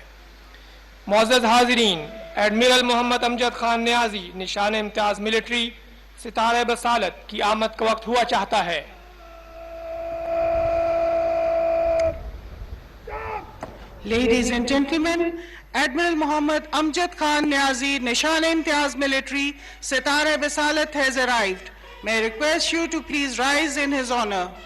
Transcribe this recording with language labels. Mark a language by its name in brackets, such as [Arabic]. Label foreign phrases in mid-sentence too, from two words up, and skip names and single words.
[Urdu] معزز حاضرین، ایڈمرل محمد امجد خان نیازی، نشان امتیاز ملٹری، ستارہ بصالت کی آمد کا وقت ہوا چاہتا ہے۔ [English] Ladies and gentlemen, Admiral Mohammad Amjad Khan Niazi, Nishan-e-Imtiaz Military, Sitara Bisalat has arrived. May I request you to please rise in his honor.